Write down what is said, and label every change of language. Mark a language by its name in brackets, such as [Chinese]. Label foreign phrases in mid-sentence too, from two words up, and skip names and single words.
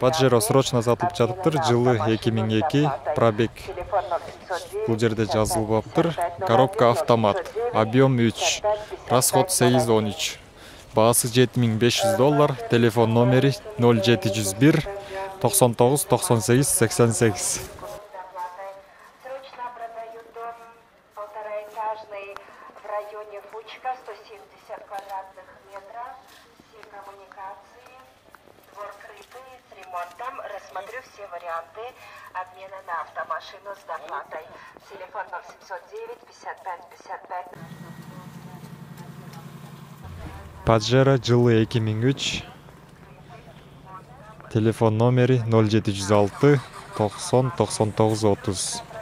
[Kyrgyz] Паджеро срочно сатылып жатыптыр. Жылы 2002, пробег бул жерде жазылып аптыр. Коробка автомат, объем 3, расход 813. Баасы $7500, телефон номери 0701 99 98 88. [Russian] Срочно продают дом полтораэтажный в районе Фучка, 170 квадратных метров, все коммуникации, двор крытый, с ремонтом. Рассмотрю все варианты обмена на автомашину с доплатой. Телефон 0709 55 55. [Kyrgyz] Паджеро жылы 2003, телефон номери 0706 90 99 30.